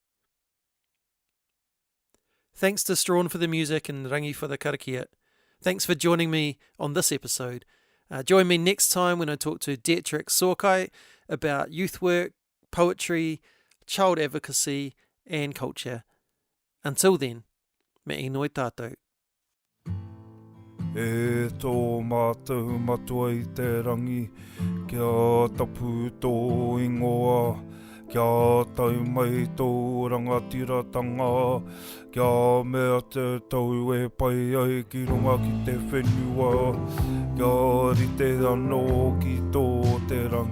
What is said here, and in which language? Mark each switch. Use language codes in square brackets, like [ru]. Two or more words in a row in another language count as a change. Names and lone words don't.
[en] Thanks to Strahan for the music and Rangi for the karakia. Thanks for joining me on this episode. Join me next time when I talk to Dietrich Sorkai about youth work, poetry, child advocacy and culture. Until then, [mi] me inoi tātou. E tō mātou matua I te rangi, kia tapu tō ingoa, kia tau mai tō rangatiratanga, kia mea te tau e pai ai ki runga ki te whenua, kia rite anō ki tō te rangi.